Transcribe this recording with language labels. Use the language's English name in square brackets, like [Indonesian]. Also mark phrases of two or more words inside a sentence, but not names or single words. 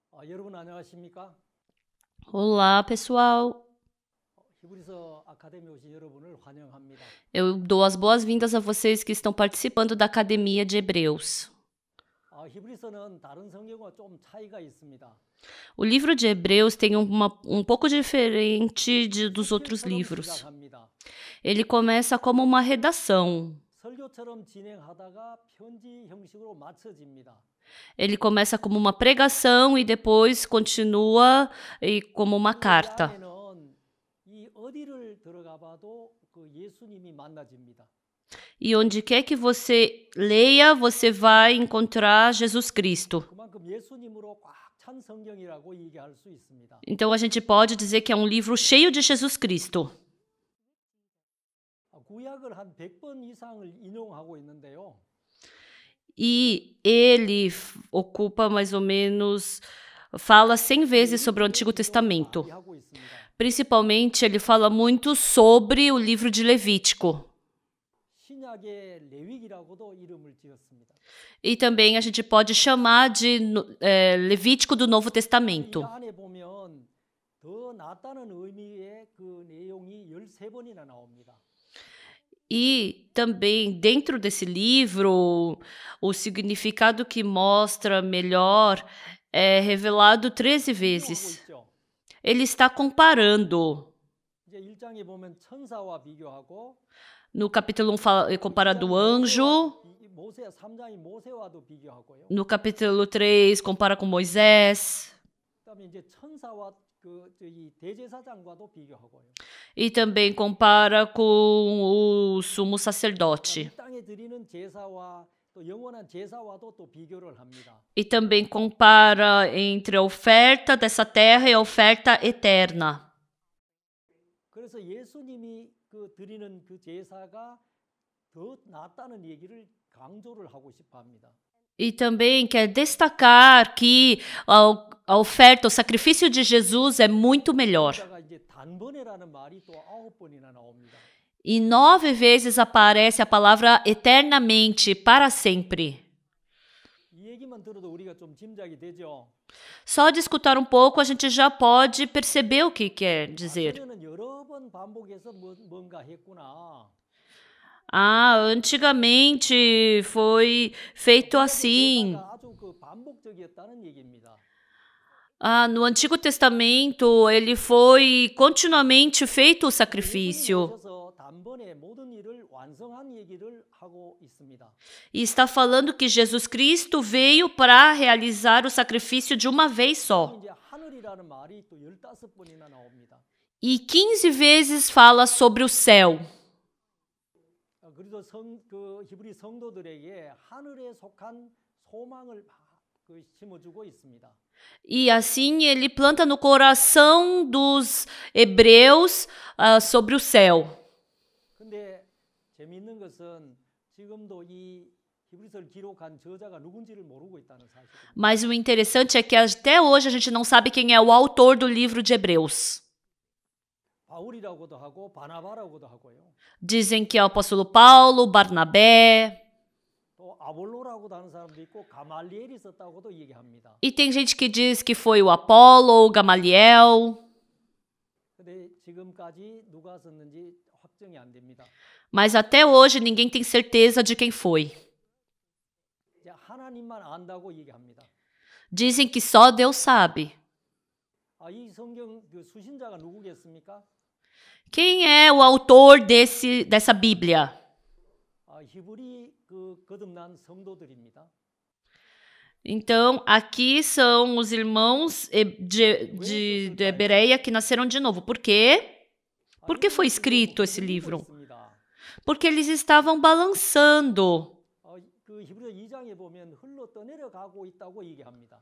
[Korean] 여러분 안녕하십니까? [Portuguese] Olá, pessoal. [Korean] 히브리서 아카데미 오신 여러분을 환영합니다. [Portuguese] Eu dou as boas-vindas a vocês que estão participando da Academia de Hebreus. [Korean] 히브리서는 다른 성경과 좀 차이가 있습니다. [Portuguese] O livro de Hebreus tem um pouco diferente dos outros [Korean] 설교처럼 [Portuguese] livros. [Korean] 시작합니다. [Portuguese] Ele começa como uma redação. [Korean] 설교처럼 진행하다가 편지 형식으로 마쳐집니다. [Portuguese] Ele começa como uma pregação e depois continua como uma [Korean] 이 [Portuguese] carta. [Korean] 안에는 이 어디를 들어가 봐도 그 예수님이 만나집니다. [Portuguese] E onde quer que você leia, você vai encontrar Jesus Cristo. [Korean] 그만큼 예수님으로 꽉 찬 성경이라고 얘기할 수 있습니다. [Portuguese] Então a gente pode dizer que é um livro cheio de Jesus Cristo. [Korean] 구약을 한 100번 이상을 인용하고 있는데요. [Portuguese] E ele ocupa mais ou menos, fala 100 vezes sobre o Antigo Testamento. [Korean] 많이 하고 있습니다. [Portuguese] Principalmente, ele fala muito sobre o livro de Levítico. [Korean] 신약의 레위기라고도 이름을 지었습니다. [Portuguese] E também a gente pode chamar de Levítico do Novo [Korean] 이 [Portuguese] Testamento. [Korean] 안에 보면 더 낫다는 의미의 그 내용이 13번이나 나옵니다. [Portuguese] E também, dentro desse livro, o significado que mostra melhor é revelado 13 [Korean] 하고 [Portuguese] vezes. [Korean] 있죠. [Portuguese] Ele está comparando. [Korean] 이제 1장에 보면 천사와 비교하고 [Portuguese] No capítulo 1 fala, compara do anjo. [Korean] 모세 3장이 모세와도 비교하고요. [Portuguese] No capítulo 3, compara com Moisés. [Korean] 그다음에 이제 천사와 이 대제사장과도 비교하고요. [Portuguese] E também compara com o sumo sacerdote. [Korean] 이 땅에 드리는 제사와 또 영원한 제사와도 또 비교를 합니다. [Portuguese] E também compara entre a oferta dessa terra e a oferta eterna. [Korean] 그래서 예수님이 드리는 그 제사가 더 낫다는 얘기를 강조를 하고 싶어 합니다. [Portuguese] E também quer destacar que a oferta, o sacrifício de Jesus é muito melhor. [Korean] 여기다가 이제 단번에라는 말이 또 9번이나 나옵니다. [Portuguese] E 9 vezes aparece a palavra eternamente, para sempre. [Korean] 이 얘기만 들어도 우리가 좀 짐작이 되죠. [Portuguese] Só de escutar um pouco a gente já pode perceber o que quer dizer. [Korean] 전에는 여러 번 반복해서 뭔가 했구나. [Portuguese] Antigamente foi feito assim. [Korean] 제사가 아주 반복적이었다는 얘기입니다. [Portuguese] No Antigo Testamento, ele foi continuamente feito o [Korean] 예수님이 [Portuguese] sacrifício. [Korean] 오셔서 단번에 모든 일을 완성한 얘기를 하고 있습니다. [Portuguese] E está falando que Jesus Cristo veio para realizar o sacrifício de uma vez só. [Korean] 이제 하늘이라는 말이 또 15번이나 나옵니다. [Portuguese] E 15 vezes fala sobre o céu. [Korean] 그래서 히브리 성도들에게 하늘에 속한 소망을 심어주고 있습니다. [Portuguese] E assim ele planta no coração dos hebreus sobre o céu. [Korean] 근데 재미있는 것은 지금도 이 히브리서를 기록한 저자가 누군지를 모르고 있다는 사실입니다. [Portuguese] Mas o interessante é que até hoje a gente não sabe quem é o autor do livro de Hebreus. [Korean] 바울이라고도 하고 바나바라고도 하고요. [Portuguese] Dizem que é o apóstolo Paulo, Barnabé. [Korean] 또 아볼로라고도 하는 사람도 있고 가말리엘이 썼다고도 얘기합니다. [Portuguese] E tem gente que diz que foi o Apolo ou Gamaliel. [Korean] 근데 지금까지 누가 썼는지 확정이 안 됩니다. [Portuguese] Mas até hoje ninguém tem certeza de quem foi. [Korean] 이제 하나님만 안다고 얘기합니다. [Portuguese] Dizem que só Deus sabe. [Korean] 이 성경 수신자가 누구겠습니까? [Portuguese] Quem é o autor dessa Bíblia? [Korean] 히브리 거듭난 성도들입니다. [Portuguese] Então, aqui são os irmãos de Bereia que nasceram de novo. Por quê? Por que foi escrito esse livro? Porque eles estavam balançando. [Korean] 히브리서 2장에 보면 흘러 떠내려가고 있다고 얘기합니다.